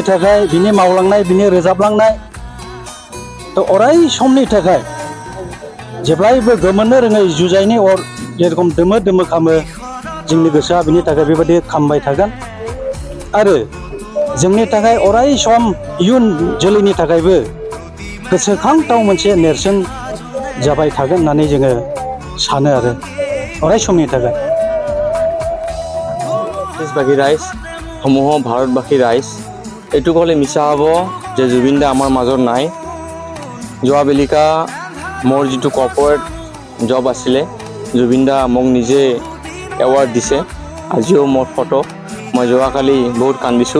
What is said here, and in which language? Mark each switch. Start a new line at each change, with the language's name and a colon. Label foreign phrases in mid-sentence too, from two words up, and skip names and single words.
Bodo: थाखाय बिनि मावलांनाय बिनि रोजाबलांनाय थ' अराय समनि थाखाय जेब्लायबो गोमोरनो रोङै जुजाइनि अर जेरखम दोमो दोमो खामो जोंनि गोसोआ बिनि थाखाय बेबायदि खामबाय थागोन आरो जोंनि थाखाय अराय सम इयुन जोलैनि थाखायबो गोसोखांथाव मोनसे नेरसोन जाबाय थागोन होननानै जोङो सानो आरो अराय समनि थाखाय
Assamese: দেশবাসী ৰাইজ সমূহ ভাৰতবাসী ৰাইজ এইটো ক'লে মিছা হ'ব যে জুবিন দা আমাৰ মাজত নাই যোৱা বেলিকা মোৰ যিটো
English: corporate job
Assamese: আছিলে জুবিন দা মোক নিজে এৱাৰ্ড দিছে আজিও মোৰ ফটো মই যোৱাকালি বহুত কান্দিছোঁ